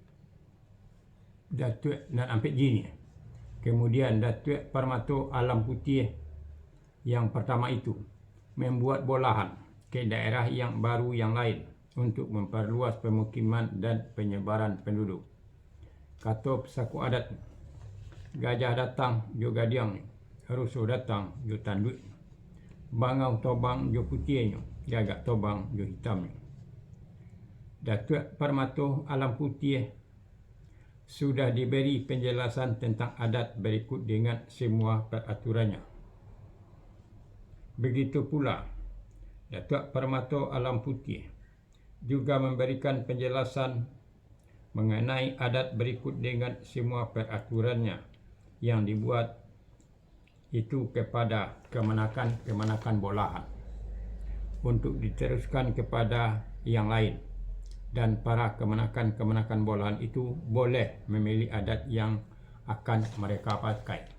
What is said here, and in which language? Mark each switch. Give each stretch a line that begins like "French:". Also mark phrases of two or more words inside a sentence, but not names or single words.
Indonesian: Datuk dan Ampek Jini, kemudian Datuk Parmato Alam Putih yang pertama itu membuat bolahan ke daerah yang baru yang lain untuk memperluas pemukiman dan penyebaran penduduk.
Minangkabau: Kata pesako adat, gajah datang jo gadiang, rusuh datang jo tanduk, bangau tobang jo putihnya, gagak tobang jo hitamnya.
Indonesian: Datuk Parmato Alam Putih sudah diberi penjelasan tentang adat berikut dengan semua peraturannya. Begitu pula Datuk Parmato Alam Putih juga memberikan penjelasan mengenai adat berikut dengan semua peraturannya yang dibuat itu kepada kemenakan bolahan untuk diteruskan kepada yang lain, dan para kemenakan bolahan itu boleh memilih adat yang akan mereka pakai.